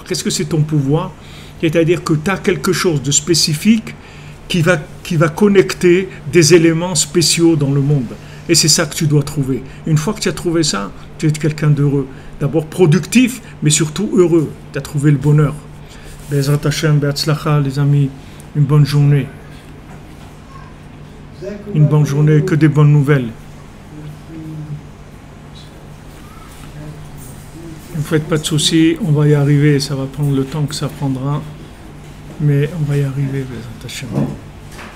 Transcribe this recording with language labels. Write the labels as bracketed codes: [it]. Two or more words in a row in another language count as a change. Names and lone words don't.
[fr] Qu'est-ce que c'est ton pouvoir? C'est-à-dire que tu as quelque chose de spécifique qui va connecter des éléments spéciaux dans le monde. Et c'est ça que tu dois trouver. Une fois que tu as trouvé ça, tu es quelqu'un d'heureux. D'abord productif, mais surtout heureux. Tu as trouvé le bonheur. [he] בעזרת השם, בהצלחה, [fr] les amis. Une bonne journée. Une bonne journée, que des bonnes nouvelles. Ne faites pas de soucis, on va y arriver. Ça va prendre le temps que ça prendra. Mais on va y arriver, [he] בעזרת השם.